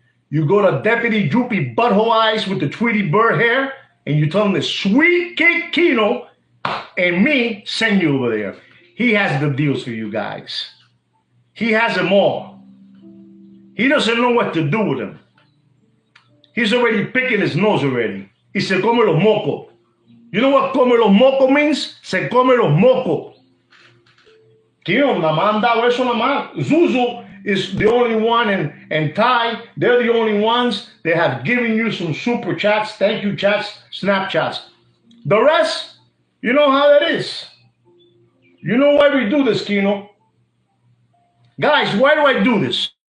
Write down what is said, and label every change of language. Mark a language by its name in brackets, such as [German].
[English] You go to Deputy Droopy Butthole Eyes with the Tweety Bird hair, and you tell him the Sweet Cake Kino and me send you over there. He has the deals for you guys. He has them all. He doesn't know what to do with them. He's already picking his nose already. [Spanish] Y se come los moco. [English] You know what come los moco means? [Spanish] Se come los moco. Kino, nada más han dado eso nada más. [English] Zuzu is the only one, and Ty, they're the only ones that have given you some super chats, thank you chats, Snapchats. The rest, you know how that is. You know why we do this, Kino. Guys, why do I do this?